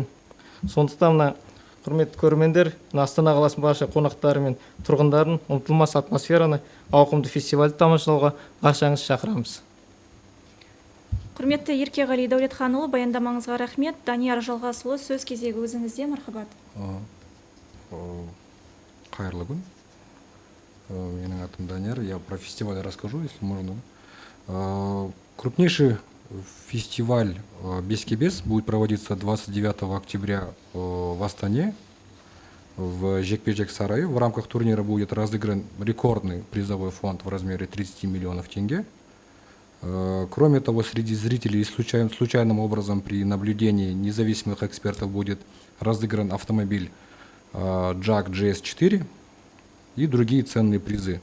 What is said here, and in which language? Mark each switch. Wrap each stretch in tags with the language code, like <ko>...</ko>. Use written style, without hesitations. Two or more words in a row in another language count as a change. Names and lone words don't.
<kk>Сондықтан мына құрметті көрермендер, Астана қаласының барша қонақтары мен тұрғындарын ұмытылмас атмосфераны, ауқымды фестивальді тамашалауға баршаңызды шақырамыз. Құрметті Еркеғали Дәулетханұлы, баяндамаңызға рахмет. Данияр Жалғасұлы, сөз кезегі өзіңізде, мархабат. Қайырлы күн. Менің атым Данияр.</kk> <ru>Я про фестиваль расскажу, если можно. Крупнейший фестиваль «Бес-ке-бес» будет проводиться 29 октября в Астане, в жекпе-жек сарае. В рамках турнира будет разыгран рекордный призовой фонд в размере 30 миллионов тенге. Кроме того, среди зрителей случайным образом при наблюдении независимых экспертов будет разыгран автомобиль JAG GS4 и другие ценные призы.</ru>